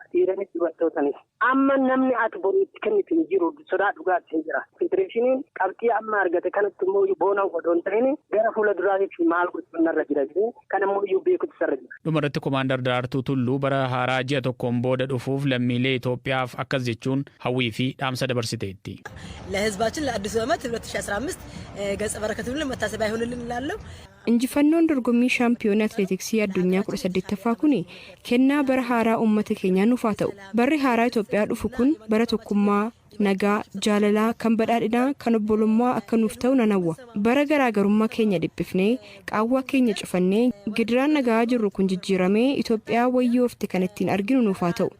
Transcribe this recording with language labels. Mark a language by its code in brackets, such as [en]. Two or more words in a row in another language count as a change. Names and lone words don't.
[om] Dhiiranis dubartootanis. Amma namni ati boriitti kennitu hin jiru sodaa dhugaatti hin jira. Federeeshiniin qabxii amma argate kanatti immoo boona godhoo hin ta'in gara fuula duraatiif maal gochuun irra jira jedhee kan immoo beekutu isarra jira. Dhumarratti Komaandar Daraartuu Tulluu bara haaraa ji'a tokkoon booda dhufuuf lammiilee Itoophiyaaf akkas jechuun hawwii fi dhaamsa dabarsiteetti. [am] ለህዝባችን ለአዲሱ ዓመት 2015 ገጸ በረከቱን መታሰቢያ ይሁንልን እላለሁ። [om] Injifannoon dorgommii shaampiyoonii atileetiksii addunyaa 18ffaa kun kennaa bara haaraa uummata keenyaa nuuf haa ta'u. Barri haaraa Itoophiyaa dhufu kun bara tokkummaa, nagaa jaalalaa kan badhaadhinaa kan obbolummaa akka nuuf ta'u nan hawwa. Bara garaagarummaa keenya dhiphifnee qaawwaa keenya cufannee gidiraan nagaa jirru kun jijjiiramee Itoophiyaa wayyoofte kan ittiin arginu nuuf haa ta'u.